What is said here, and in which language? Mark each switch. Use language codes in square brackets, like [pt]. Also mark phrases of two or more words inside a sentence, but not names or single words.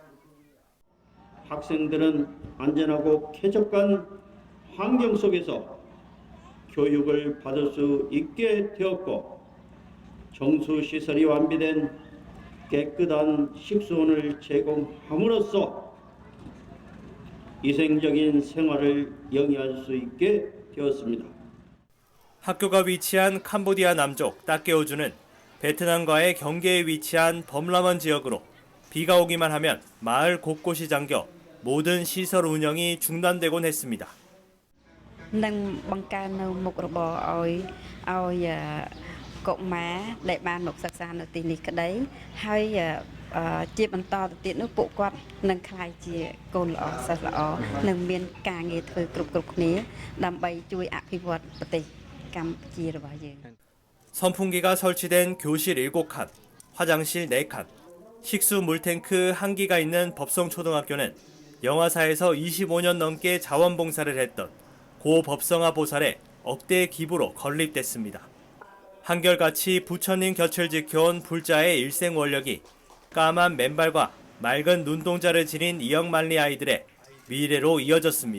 [ko] 학생들은 안전하고 쾌적한 환경 속에서 교육을 받을 수 있게 되었고 정수시설이 완비된 깨끗한 식수원을 제공함으로써 위생적인 생활을 영위할 수 있게 되었습니다. 학교가 위치한 캄보디아 남쪽 따케오주는 베트남과의 경계에 위치한 범라먼 지역으로 비가 오기만 하면 마을 곳곳이 잠겨 모든 시설 운영이 중단되곤 했습니다. [km] នឹងបង្កើននៅមុខរបរឲ្យកុមារដែលបានមកសិក្សានៅទីនេះក្តីហើយជាបន្តទៅទៀតនោះពួកគាត់នឹងក្លាយជាកូនល្អសិស្សល្អនិងមានការងារធ្វើគ្រប់គ្នាដើម្បីជួយអភិវឌ្ឍប្រទេសកម្ពុជារបស់យើង [ko] 선풍기가 설치된 교실 7칸, 화장실 4칸, 식수 물탱크 1기가 있는 법성초등학교는 영화사에서 25년 넘게 자원봉사를 했던 고 법성아 보살의 억대 기부로 건립됐습니다. 한결같이 부처님 곁을 지켜온 불자의 일생 원력이 까만 맨발과 맑은 눈동자를 지닌 이영만리 아이들의 미래로 이어졌습니다.